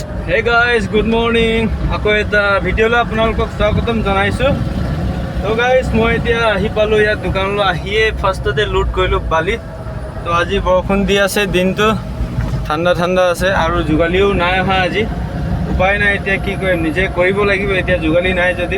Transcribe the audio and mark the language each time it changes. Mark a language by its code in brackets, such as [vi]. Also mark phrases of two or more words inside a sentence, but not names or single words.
[en] Hey guys, good morning. [as] আকৌ এটা video লৈ আপোনালোকক স্বাগতম জনাইছো. তো guys মই এতিয়া আহি পালো ইয়াত দোকানলৈ আহিয়ে ফাৰ্ষ্টতে লোড কৰিলো বালি. তো আজি বৰষুণ দি আছে দিনটো ঠাণ্ডা ঠাণ্ডা আছে আৰু জুগালিও নাই অহা আজি. উপায় নাই এতিয়া কি কৰিম নিজে কৰিব লাগিব এতিয়া জুগালি নাই যদি.